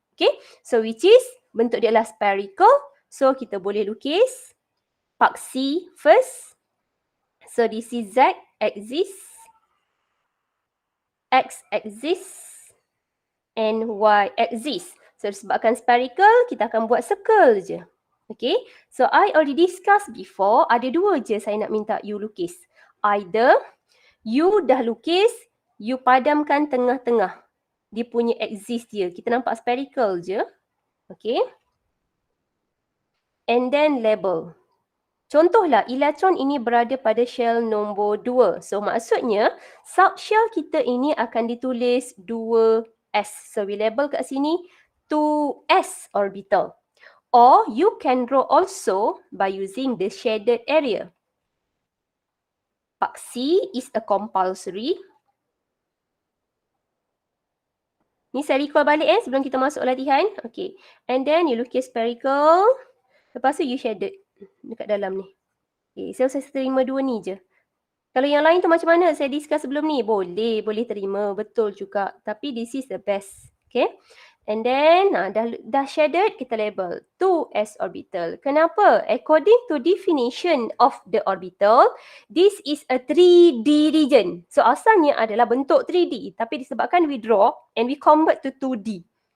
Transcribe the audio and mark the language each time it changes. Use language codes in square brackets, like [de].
[en] Okay, so which is [ms] bentuk dia adalah [en] spherical. [ms] So kita boleh lukis paksi first. [en] So this is Z axis, X axis and Y axis. [ms] So disebabkan spherical, kita akan buat circle je. [en] Okay, so I already discussed before, [ms] ada dua je saya nak minta you lukis. Either you dah lukis, you padamkan tengah-tengah. Dia punya axis dia. Kita nampak spherical je. Okay. And then label. Contohlah, elektron ini berada pada shell nombor 2. So, maksudnya, subshell kita ini akan ditulis 2s. [en] So, we label [ms] kat sini [en] 2s orbital. Or, you can draw also by using the shaded area. Paksi is a compulsory. [ms] Ni saya recall balik sebelum kita masuk latihan. Okay. And then you lukis spherical. Lepas tu you shaded dekat dalam ni. Okay. So saya terima dua ni je. Kalau yang lain tu macam mana saya discuss sebelum ni? Boleh terima. Betul juga. [en] Tapi this is the best. Okay. And then dah shaded, kita label 2s orbital. Kenapa? According to definition of the orbital, this is a 3D region. So [ms] asalnya adalah bentuk 3D, tapi disebabkan [en] we draw and we convert to 2D.